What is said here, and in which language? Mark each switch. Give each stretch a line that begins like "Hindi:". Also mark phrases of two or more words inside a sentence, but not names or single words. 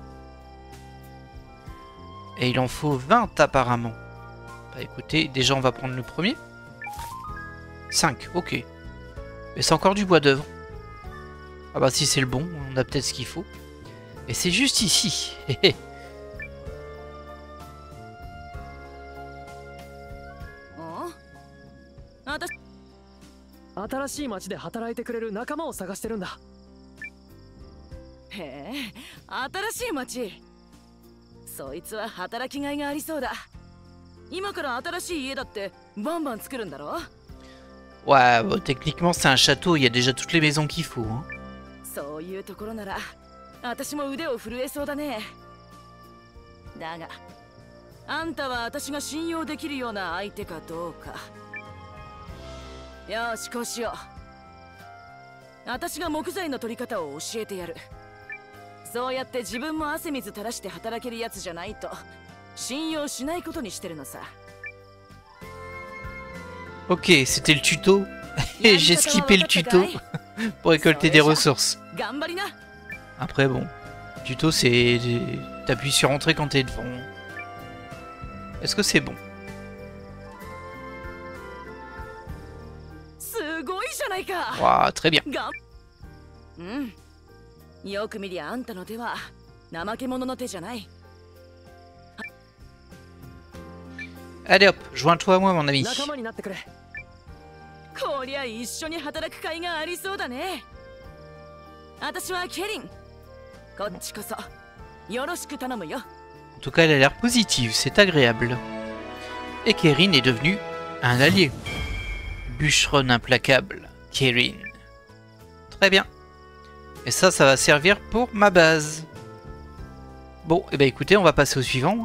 French: Et il en faut 20 apparemment. Bah écoutez, déjà on va prendre le premier. 5, ok. Mais c'est encore du bois d'œuvre. Ah bah si c'est le bon, on a peut-être ce qu'il faut. Et c'est juste ici.
Japanese: 新しい町で働いてくれる仲間を探してるんだ。へえ、新しい町。そいつは働きがいがありそうだ。今から新しい家だってバンバン作るんだろ。
French: Ouais, bon, techniquement c'est un château, il y a déjà toutes les maisons qu'il faut. Hein.
Japanese: そういうところなら私も腕を震えそうだね。だが、あんたは私が信用できるような相手かどうか。よし、こうしよう。私が木材の取り方を教えてやる。そうやって自分も汗水垂らして働けるやつじゃないと信用しないことにしてるのさ。
French: Ok, c'était le tuto. Et j'ai skippé le tuto pour récolter des ressources. Après bon, le tuto c'est... T'appuies sur entrée quand t'es devant. Est-ce que c'est bon? Wow, très bien. Allez hop, joins-toi à moi mon ami.
Japanese: こりゃ一緒に働く甲斐がありそうだね。私はケリン。こっちこそよろしく頼むよ。
French: En tout cas, elle a l'air positive, c'est agréable. Et Kerin est devenue un allié. Bûcheronne implacable, Kerin. Très bien. Et ça va servir pour ma base. Bon, et ben écoutez, on va passer au suivant.